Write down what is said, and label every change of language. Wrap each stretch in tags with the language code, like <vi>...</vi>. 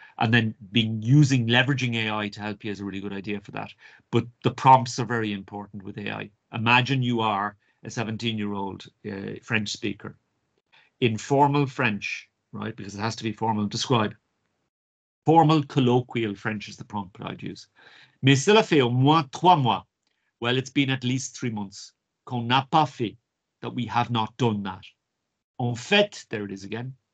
<en>And then leveraging AI to help you is a really good idea for that. But the prompts are very important with AI. Imagine you are a 17-year-old French speaker. In formal French, right, because it has to be formal, describe. Formal colloquial French is the prompt I'd use.</en> <fr>Mais cela fait au moins 3 mois.</fr> <en>Well, it's been at least 3 months.</en> <fr>Qu'on n'a pas fait.</fr> <en>That we have not done that.</en> <fr>En fait,</fr> <en>there it is again.</en>